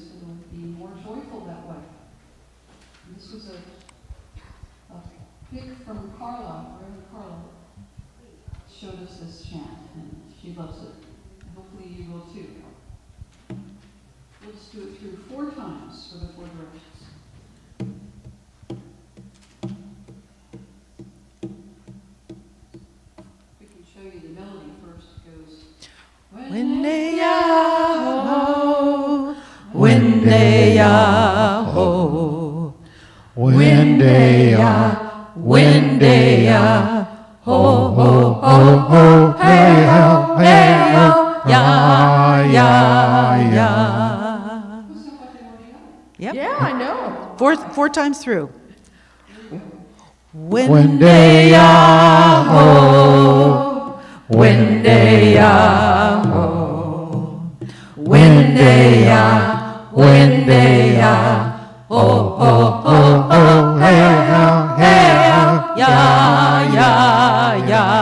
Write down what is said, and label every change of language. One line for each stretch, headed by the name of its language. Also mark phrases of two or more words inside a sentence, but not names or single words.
English: It'll be more joyful that way. And this was a pick from Carla, Reverend Carla, showed us this chant, and she loves it. And hopefully you will too. We'll just do it through 4 times for the 4 directions. We can show you the melody first. It goes, Wendeyaho, Wendeyaho, Wendeya, Wendeya, ho, ho, ho, ho, hey, ho, hey, ho, ya, ya, ya. who's that what they already know? Yep. Yeah, I know. 4 times through. Wendeyaho, Wendeyaho, Wendeya, Wendeya, ho, ho, ho, ho, hey, ho, hey, ho, ya, ya, ya.